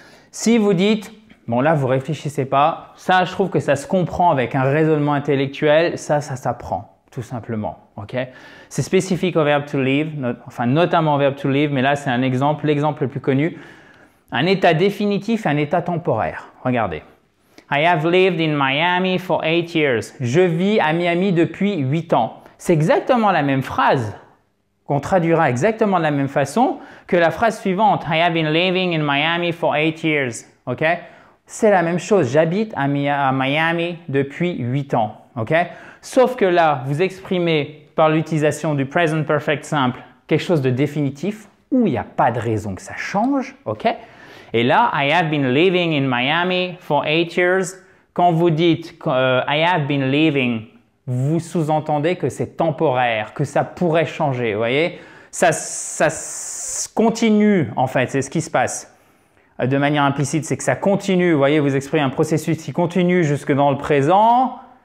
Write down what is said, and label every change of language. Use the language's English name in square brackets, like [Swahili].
[French] Si vous dites, bon là, vous ne réfléchissez pas, ça, je trouve que ça se comprend avec un raisonnement intellectuel, ça s'apprend. Tout simplement. Okay? C'est spécifique au verbe to live, enfin notamment au verbe to live, mais là c'est un exemple, l'exemple le plus connu. Un état définitif et un état temporaire. Regardez. [English] I have lived in Miami for 8 years. [French] Je vis à Miami depuis 8 ans. C'est exactement la même phrase qu'on traduira exactement de la même façon que la phrase suivante. [English] I have been living in Miami for 8 years. [French] Okay? C'est la même chose. J'habite à Miami depuis 8 ans. Okay? Sauf que là, vous exprimez par l'utilisation du Present Perfect Simple quelque chose de définitif où il n'y a pas de raison que ça change. Okay? Et là, [English] I have been living in Miami for 8 years. [French] Quand vous dites [English] I have been living, [French] vous sous-entendez que c'est temporaire, que ça pourrait changer. Vous voyez? Ça continue en fait, c'est ce qui se passe. De manière implicite, c'est que ça continue. Vous voyez, vous exprimez un processus qui continue jusque dans le présent.